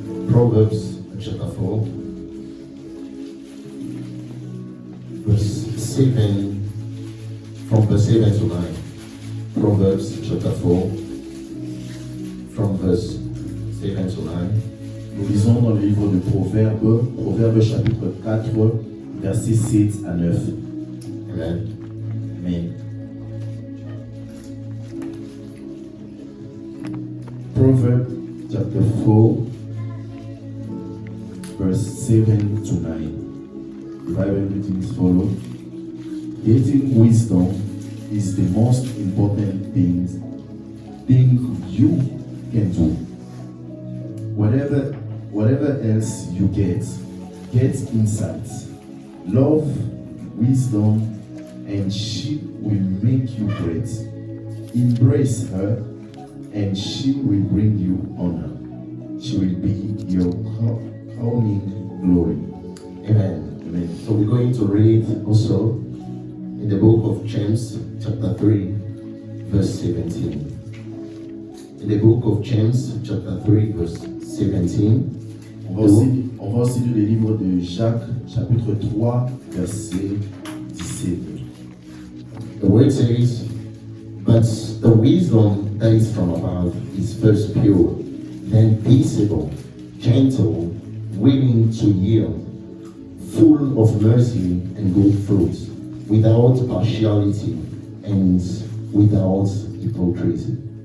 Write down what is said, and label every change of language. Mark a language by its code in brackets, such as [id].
[en] Proverbs chapter 4, verse 7, from verse 7 to 9. Proverbs chapter 4, from verse 7 to 9. [fr] Nous lisons dans le livre de Proverbes, Proverbes chapitre 4, versets 7 à 9. [en] Amen. Amen. Proverbs chapter 4, verse 7 to 9. The Bible reading is follow. Getting wisdom is the most important thing you can do. Whatever else you get insight, love, wisdom, and she will make you great. Embrace her, and she will bring you honor. She will be your crowning glory. Amen. Amen. So we're going to read also in the book of James, chapter 3, verse 17. In the book of James, chapter 3, verse 17. [fr] On va aussi lire le livre de Jacques, chapitre 3, verset 17. [en] The word says, but the wisdom that is from above is first pure, then peaceable, gentle, willing to yield, full of mercy and good fruits, without partiality and without hypocrisy.